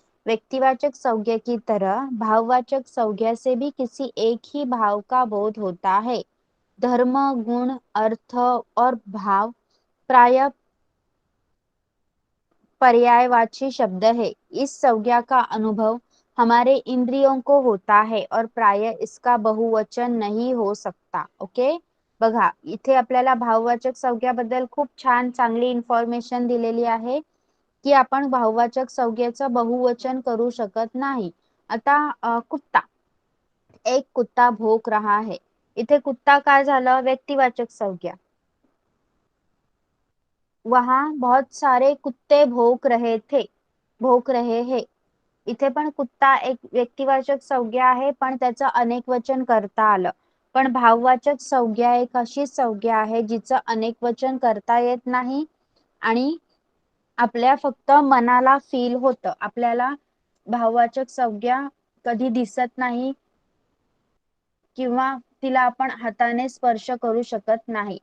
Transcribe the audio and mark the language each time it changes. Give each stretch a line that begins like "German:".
Hindi: व्यक्तिवाचक संज्ञा की तरह भाववाचक संज्ञा से भी किसी एक ही भाव का बोध होता है. धर्म, गुण, अर्थ और भाव प्राय पर्यायवाची शब्द है. इस संज्ञा का अनुभव हमारे इंद्रियों को होता है और प्राय इसका बहुवचन नहीं हो सकता.
Marathi: ओके, बघा, इथे आपल्याला भाववाचक संज्ञाबद्दल खूप छान चांगली इन्फॉर्मेशन दिलेली आहे की आपण भाववाचक संज्ञेचं बहुवचन करू शकत नाही.
Hindi: आता कुत्ता, एक कुत्ता भौंक रहा है.
Marathi: इथे कुत्ता काय झालं? व्यक्तिवाचक संज्ञा.
Hindi: वहां बहुत सारे कुत्ते भौंक रहे थे, भौंक रहे हैं.
Marathi: इथे पण कुत्ता एक व्यक्तिवाचक संज्ञा आहे, पण त्याचं अनेक वचन करता आलं. पण भाववाचक संज्ञा एक अशी संज्ञा आहे जिचं अनेक वचन करता येत नाही आणि आपल्या फक्त मनाला फील होतं. आपल्याला भाववाचक संज्ञा कधी दिसत नाही किंवा तिला आपण हाताने स्पर्श करू शकत नाही.